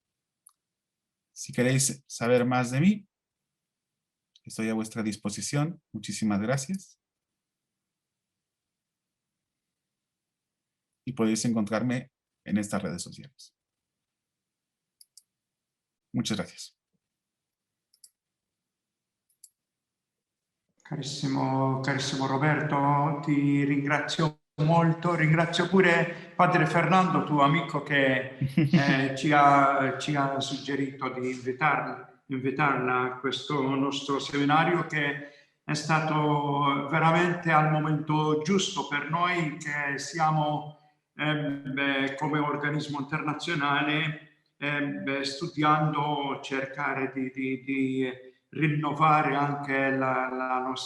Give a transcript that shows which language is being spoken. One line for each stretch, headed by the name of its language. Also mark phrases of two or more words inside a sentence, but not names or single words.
Spanish: Si queréis saber más de mí, estoy a vuestra disposición. Muchísimas gracias. Y podéis encontrarme en estas redes sociales. Muchas gracias.
Italian: Carissimo Roberto, ti ringrazio molto, ringrazio pure Padre Fernando, tuo amico, che ci ha suggerito di invitarla a questo nostro seminario, che è stato veramente al momento giusto per noi, che siamo come organismo internazionale studiando, cercare di rinnovare anche la